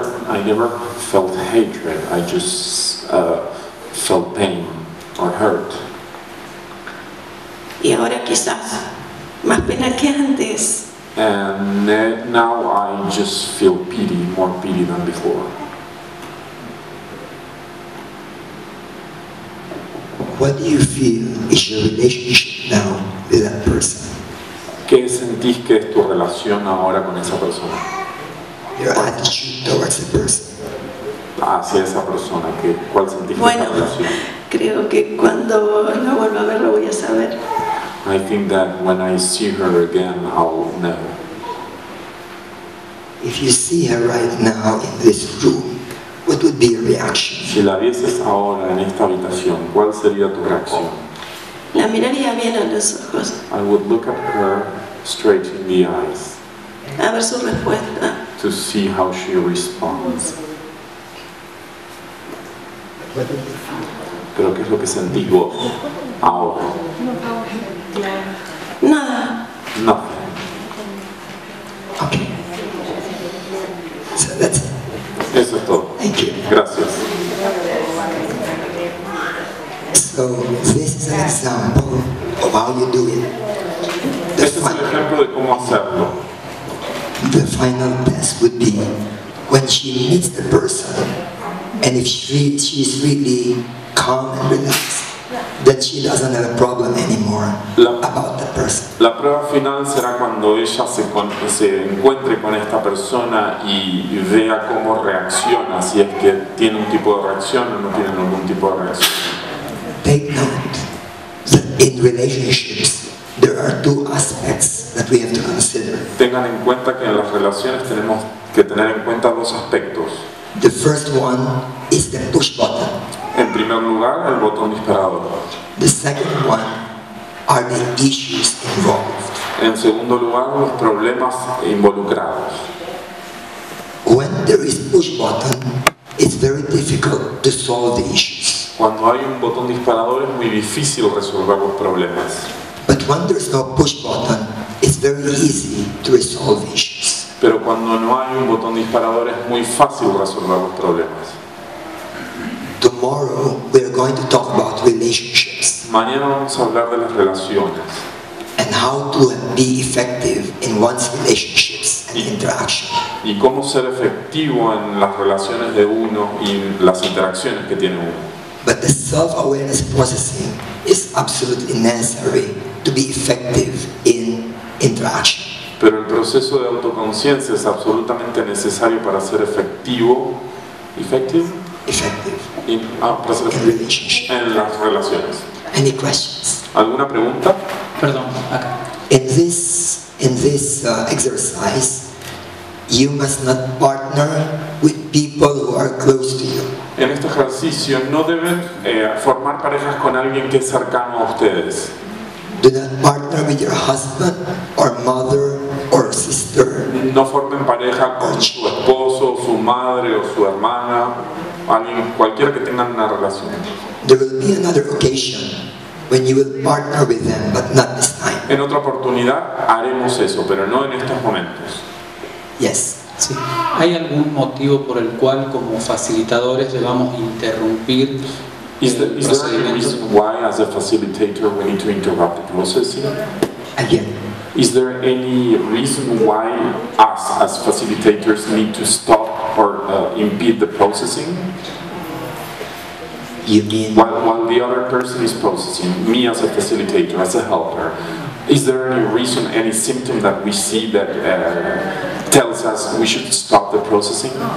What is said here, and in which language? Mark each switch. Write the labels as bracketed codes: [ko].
[en] I never felt hatred. I just felt pain or hurt. [es] Y ahora quizás más pena que antes. [en] And now I just feel pity, more pity than before. What do you feel is your relationship now with that person? [es] ¿Qué sentís que es tu relación ahora con esa persona? [en] Your attitude towards the person. [es] Hacia esa persona, ¿cuál sentís que es Bueno, la relación? creo que cuando la vuelva a ver lo voy a saber. [en] I think that when I see her again, I'll know. If you see her right now in this room, what would be your reaction? [es] Si la vieses ahora en esta habitación, ¿cuál sería tu reacción? La miraría bien a los ojos, [en] I would look at her straight in the eyes [es] a ver su respuesta. [en] to see how she responds. [es] Pero ¿qué es lo que sentís vos ahora? Nada. [en] Nothing. Okay. So that's it. [es] Eso es todo. [en] Thank you. [es] Gracias. [en] So this is an example of how you do it. The, [es] Este es el ejemplo de cómo hacerlo. [en] the final test would be when she meets the person, and if she's really calm and relaxed, then she doesn't have a problem anymore about the person. [es] La prueba final será cuando ella se encuentre con esta persona y vea cómo reacciona, si es que tiene un tipo de reacción o no tiene ningún tipo de reacción. [en] Take note that in relationships there are two aspects that we have to consider. [es] Tengan en cuenta que en las relaciones tenemos que tener en cuenta dos aspectos. [en] The first one is the push button. [es] En primer lugar, el botón disparador. [en] The second one are the issues involved. [es] En segundo lugar, los problemas involucrados. [en] When there is push button, it's very difficult to solve the issues. [es] Cuando hay un botón disparador es muy difícil resolver los problemas. [en] But when there's no push button, it's very easy to resolve issues. [es] Pero cuando no hay un botón disparador es muy fácil resolver los problemas. [en] Tomorrow we are going to talk about relationships. [es] Mañana vamos a hablar de las relaciones. [en] And how to be effective in one's relationships and interaction. [es] Y cómo ser efectivo en las relaciones de uno y las interacciones que tiene uno. [en] But the self-awareness processing is absolutely necessary to be effective in interaction. [es] Pero el proceso de autoconciencia es absolutamente necesario para ser efectivo. [en] ¿Effective? Effective. [es] Para ser efectivo en las relaciones. [en] Any questions? [es] ¿Alguna pregunta? Perdón, acá. [en] In this exercise, you must not partner with people who are close to you. [es] En este ejercicio no deben formar parejas con alguien que es cercano a ustedes. [en] Do not partner with your husband or mother or sister. [es] No formen pareja con su esposo, su madre o su hermana, alguien, cualquiera que tengan una relación. [en] There will be another occasion when you will partner with them, but not this time. [es] En otra oportunidad haremos eso, pero no en estos momentos. [en] Yes. [es] Sí. ¿Hay algún motivo por el cual como facilitadores debamos interrumpir [en] Is there any [es] procedimiento? [en] reason why, as a facilitator, we need to interrupt the processing? Again. Is there any reason why us, as facilitators, need to stop or impede the processing? You mean While the other person is processing, me as a facilitator, as a helper, is there any reason, any symptom that we see that tells us we should stop the processing?